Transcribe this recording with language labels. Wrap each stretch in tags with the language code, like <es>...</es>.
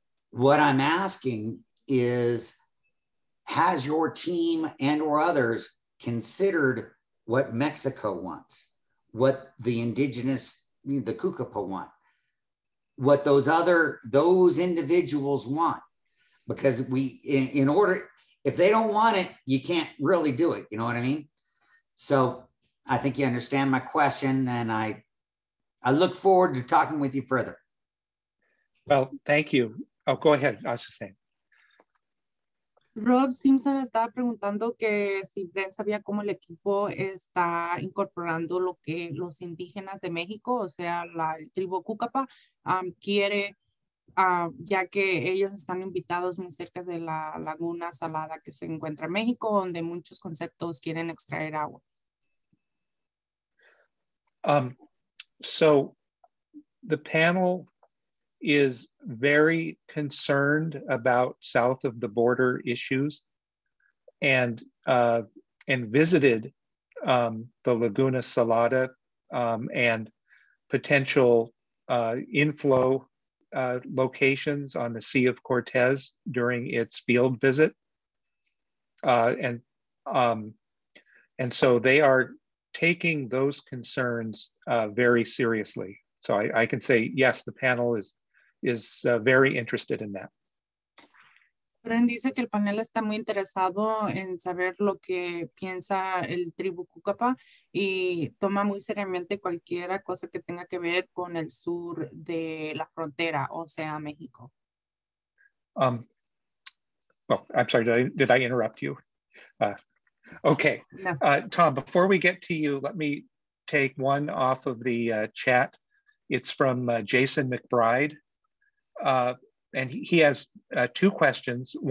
<en>What I'm asking is, has your team and or others considered what Mexico wants, what the indigenous, the kukapa want, what those individuals want? Because in order, if they don't want it, you can't really do it. You know what I mean? So I think you understand my question, and I look forward to talking with you further. Well, thank you. Oh, go ahead, Azucena.</en> <es>Rob Simpson estaba preguntando que si Brent sabía cómo el equipo está incorporando lo que los indígenas de México, o sea, el tribu Cúcapa, quiere, ya que ellos están invitados muy cerca de la laguna salada que se encuentra en México, donde muchos conceptos quieren extraer agua.</es> <en>So the panel is very concerned about south of the border issues, and visited the Laguna Salada and potential inflow locations on the Sea of Cortez during its field visit. And so they are taking those concerns very seriously. So I can say, yes, the panel is very interested in that.</en> <es>Brent dice que el panel está muy interesado en saber lo que piensa el tribu Cúcapa y toma muy seriamente cualquier cosa que tenga que ver con el sur de la frontera, o sea, México.</es> <en>Oh, I'm sorry, did I interrupt you? Okay, No. Tom, before we get to you, let me take one off of the chat. It's from Jason McBride. And he has two questions.</en>